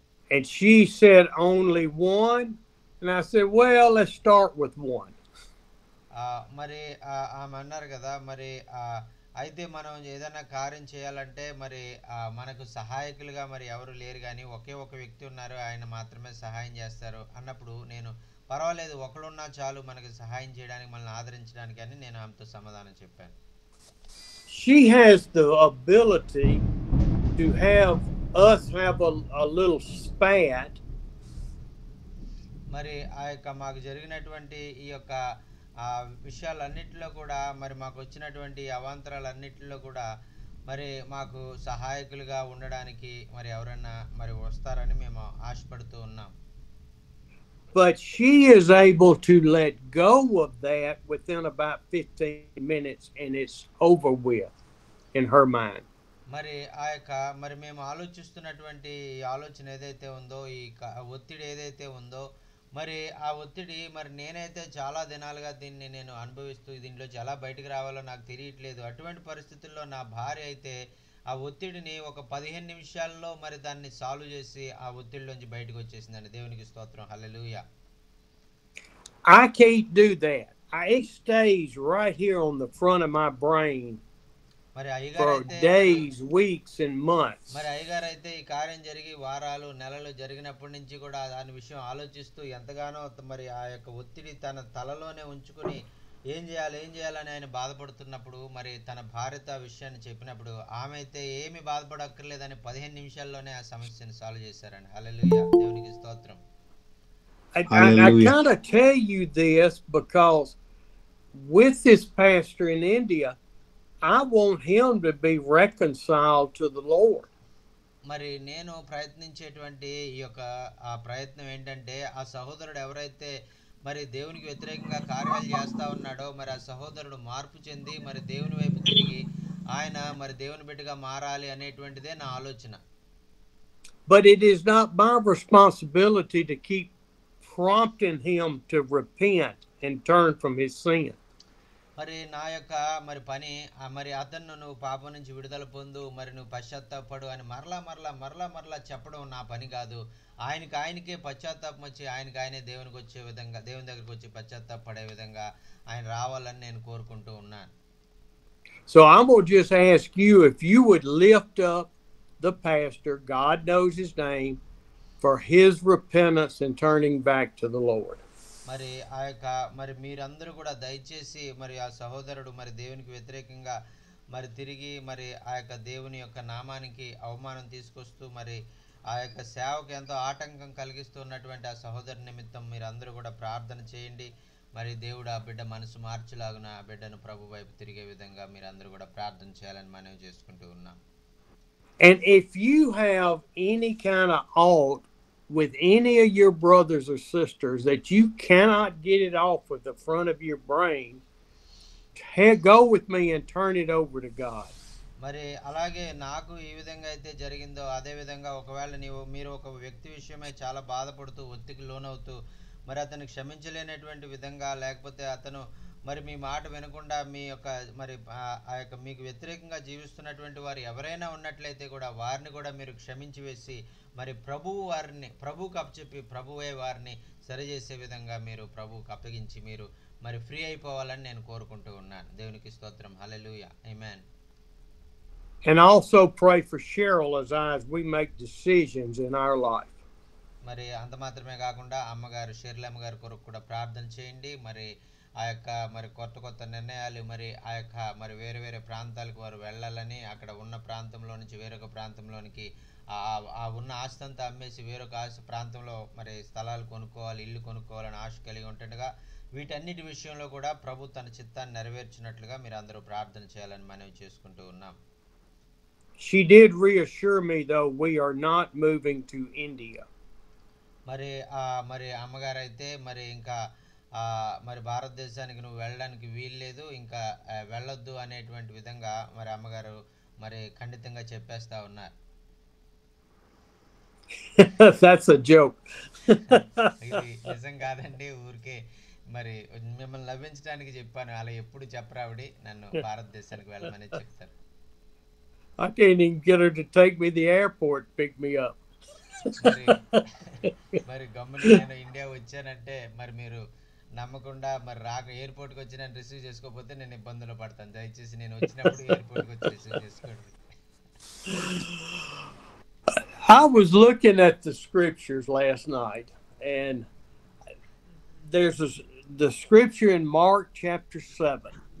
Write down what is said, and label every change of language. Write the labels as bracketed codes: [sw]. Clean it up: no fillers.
[en] And she said only one, and I said, well, let's start with one. [te] మరి ఆమె అన్నారు కదా మరి అయితే మనం ఏదైనా కార్యం చేయాలంటే మరి మనకు సహాయకులుగా మరి ఎవరు లేరు కానీ ఒకే ఒక వ్యక్తి ఉన్నారు, ఆయన మాత్రమే సహాయం చేస్తారు అన్నప్పుడు నేను పర్వాలేదు ఒకడున్నా చాలు మనకి సహాయం చేయడానికి మనల్ని ఆదరించడానికి అని నేను ఆమెతో సమాధానం చెప్పాను. [en] She has the ability to have us have a little spat. [te] మరి ఆ యొక్క మాకు జరిగినటువంటి ఈ యొక్క విషయాలన్నిటిలో కూడా మరి మాకు వచ్చినటువంటి అవాంతరాలన్నిటిలో కూడా మరి మాకు సహాయకులుగా ఉండడానికి మరి ఎవరైనా మరి వస్తారని మేము ఆశపడుతూ ఉన్నాం. [en] But she is able to let go of that within about 15 minutes and it's over with in her mind. [te] మరి ఆ యొక్క మరి మేము ఆలోచిస్తున్నటువంటి ఆలోచన ఏదైతే ఉందో ఈ ఒత్తిడి ఏదైతే ఉందో మరి ఆ ఒత్తిడి మరి నేనైతే చాలా దినాలుగా దీన్ని నేను అనుభవిస్తూ దీంట్లోంచి ఎలా బయటకు రావాలో నాకు తెలియట్లేదు. అటువంటి పరిస్థితుల్లో నా భార్య అయితే ఆ ఒత్తిడిని ఒక 15 నిమిషాల్లో మరి దాన్ని సాల్వ్ చేసి ఆ ఒత్తిడిలోంచి బయటకు వచ్చేసిందండి. దేవునికి స్తోత్రం. హల్లెలూయా. [en] I can't do that. It stays right here on the front of my brain [te] మరి అయ్యగారు [en] for [te] అయితే [en] days, weeks, and months. [te] మరి అయ్యగారు అయితే ఈ కార్యం జరిగి వారాలు నెలలు జరిగినప్పటి నుంచి కూడా దాని విషయం ఆలోచిస్తూ ఎంతగానో మరి ఆ యొక్క ఒత్తిడి తన తలలోనే ఉంచుకుని ఏం చేయాలని ఆయన బాధపడుతున్నప్పుడు మరి తన భార్యతో ఆ విషయాన్ని చెప్పినప్పుడు ఆమె అయితే ఏమి బాధపడక్కర్లేదని 15 నిమిషాల్లోనే ఆ సమస్యను సాల్వ్ చేశారండి. హల్లెలూయా, దేవునికి స్తోత్రం. [en] I Hallelujah. kind of tell you this because with this pastor in India, I want him to be reconciled to the Lord. [te] మరి నేను ప్రయత్నించేటువంటి ఈ యొక్క ఆ ప్రయత్నం ఏంటంటే ఆ సహోదరుడు ఎవరైతే మరి దేవునికి వ్యతిరేకంగా కార్యాలు చేస్తా ఉన్నాడో మరి ఆ సహోదరుడు మార్పు చెంది మరి దేవుని వైపు తిరిగి ఆయన మరి దేవుని బిడ్డగా మారాలి అనేటువంటిదే నా ఆలోచన. [en] But it is not my responsibility to keep prompting him to repent and turn from his sin. [te] మరి నా యొక్క మరి పని మరి అతను నువ్వు పాపం నుంచి విడుదల పొందు మరి నువ్వు పశ్చాత్తాపడు అని మరలా చెప్పడం నా పని కాదు. ఆయనకే పశ్చాత్తాపం వచ్చి ఆయనే దేవునికి వచ్చే విధంగా దేవుని దగ్గరికి వచ్చి పశ్చాత్తాపడే విధంగా ఆయన రావాలని నేను కోరుకుంటూ ఉన్నాను. [en] So I'm going to just ask you if you would lift up the pastor, God knows his name, for his repentance and turning back to the Lord. [te] మరి ఆ యొక్క మరి మీరందరూ కూడా దయచేసి మరి ఆ సహోదరుడు మరి దేవునికి వ్యతిరేకంగా మరి తిరిగి మరి ఆ యొక్క దేవుని యొక్క నామానికి అవమానం తీసుకొస్తూ మరి ఆ యొక్క సేవకు ఎంతో ఆటంకం కలిగిస్తున్నటువంటి ఆ సహోదరు నిమిత్తం మీరందరూ కూడా ప్రార్థన చేయండి. మరి దేవుడు ఆ బిడ్డ మనసు మార్చులాగున ఆ బిడ్డను ప్రభు వైపు తిరిగే విధంగా మీరందరూ కూడా ప్రార్థన చేయాలని మనవి చేసుకుంటూ ఉన్నాం. [en] And if you have any kind of ought with any of your brothers or sisters that you cannot get it off with the front of your brain, go with me and turn it over to God. [te] మరి అలాగే నాకు ఈ విధంగా అయితే జరిగిందో అదే విధంగా ఒకవేళ మీరు ఒక వ్యక్తి విషయమై చాలా బాధపడుతూ ఒత్తిడికి లోనవుతూ మరి అతను క్షమించలేనటువంటి విధంగా లేకపోతే అతను మరి మీ మాట వినకుండా మీ యొక్క మరి ఆ యొక్క మీకు వ్యతిరేకంగా జీవిస్తున్నటువంటి వారు ఎవరైనా ఉన్నట్లయితే కూడా వారిని కూడా మీరు క్షమించి వేసి మరి ప్రభువుకు అప్పచెప్పి ప్రభువే వారిని సరిచేసే విధంగా మీరు ప్రభువుకు అప్పగించి మీరు మరి ఫ్రీ అయిపోవాలని నేను కోరుకుంటూ ఉన్నాను. దేవునికి స్తోత్రం. హల్లెలూయా, ఆమేన్. [en] And also pray for Cheryl as we make decisions in our life. [te] మరి అంత మాత్రమే కాకుండా అమ్మగారు షెర్లమ్మ గారి కొరకు కూడా ప్రార్థన చేయండి. మరి ఆ యొక్క మరి కొత్త నిర్ణయాలు మరి ఆ యొక్క మరి వేరే ప్రాంతాలకు వారు వెళ్ళాలని అక్కడ ఉన్న ప్రాంతంలో నుంచి వేరొక ప్రాంతంలోనికి ఆ ఉన్న ఆస్తి అంతా అమ్మేసి వేరొక ప్రాంతంలో మరి స్థలాలు కొనుక్కోవాలి, ఇల్లు కొనుక్కోవాలని ఆశ కలిగి ఉంటుండగా వీటన్నిటి విషయంలో కూడా ప్రభు తన చిత్తాన్ని నెరవేర్చినట్లుగా మీరు అందరూ ప్రార్థన చేయాలని మనవి చేసుకుంటూ ఉన్నాం. [en] She did reassure me though we are not moving to India. [te] మరి అమ్మగారు అయితే మరి ఇంకా మరి భారతదేశానికి నువ్వు వెళ్ళడానికి వీల్లేదు, ఇంకా వెళ్ళొద్దు అనేటువంటి విధంగా మరి అమ్మగారు మరి ఖండితంగా చెప్పేస్తా ఉన్నారు. [en] That's a joke. [te] ఇది నిజం కాదండి, ఊరికే మరి మిమ్మల్ని లభించడానికి చెప్పాను. అలా ఎప్పుడు చెప్పరావిడి నన్ను భారతదేశానికి వెళ్ళమని చెప్తారు. [en] I can't even get her to take me to the airport, pick me up. [te] మరి గమ్మున నేను ఇండియా వచ్చానంటే మరి మీరు నమ్మకుండా మరి ఎయిర్పోర్ట్కి వచ్చి నన్ను రిసీవ్ చేసుకోకపోతే నేను ఇబ్బందులు పడతాను. దయచేసి నేను వచ్చినప్పుడు ఎయిర్పోర్ట్కి వచ్చి రిసీవ్ చేసుకోండి. [en] I was looking at the scriptures last night, and there's the scripture in Mark chapter 7.